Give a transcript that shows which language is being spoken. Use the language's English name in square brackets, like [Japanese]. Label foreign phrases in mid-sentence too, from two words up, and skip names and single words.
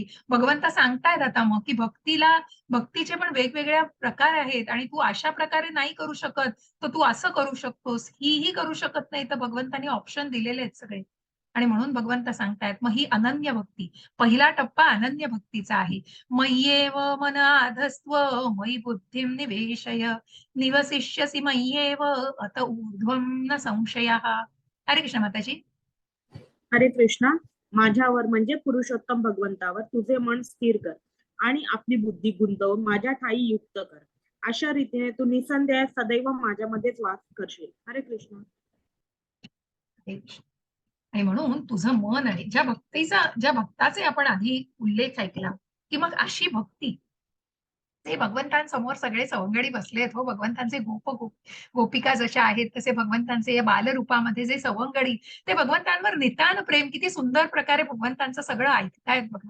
[Marathi] भगवंत सांगतायत आता मग, की भक्तीचे पण वेगवेगळ्या प्रकार आहेत आणि तू अशा प्रकारे नाही करू शकत, तर तू असं करू शकतोस. ही करू शकत नाही, तर भगवंतांनी ऑप्शन दिलेले आहेत सगळे. आणि म्हणून भगवंत सांगतायत मग ही अनन्य भक्ती. पहिला टप्पा अनन्य भक्तीचा आहे. [Sanskrit] मय्येव मन आधस्त्व मयि बुद्धिं निवेशय निवसिष्यसि मय्येव अत ऊर्ध्वं न संशयः. [Marathi] हरे कृष्ण माताजी. हरे कृष्णा. माझ्यावर म्हणजे पुरुषोत्तम भगवंतावर तुझे मन स्थिर कर आणि आपली बुद्धी गुंतवून माझ्या ठाई युक्त कर. अशा रीतीने तू निसंदेह सदैव माझ्यामध्येच वास करशील. हरे कृष्ण. हरे कृष्ण. आणि म्हणून तुझं मन आहे, ज्या भक्ताचे आपण आधी उल्लेख ऐकला, की मग अशी भक्ती, ते भगवंतांसमोर सगळे सवंगडी बसलेत हो. भगवंतांचे गोपिका जशा आहेत तसे भगवंतांचे या बालरूपामध्ये जे सवंगडी, ते भगवंतांवर नितान प्रेम, किती सुंदर प्रकारे भगवंतांचं सगळं ऐकतायत बघा.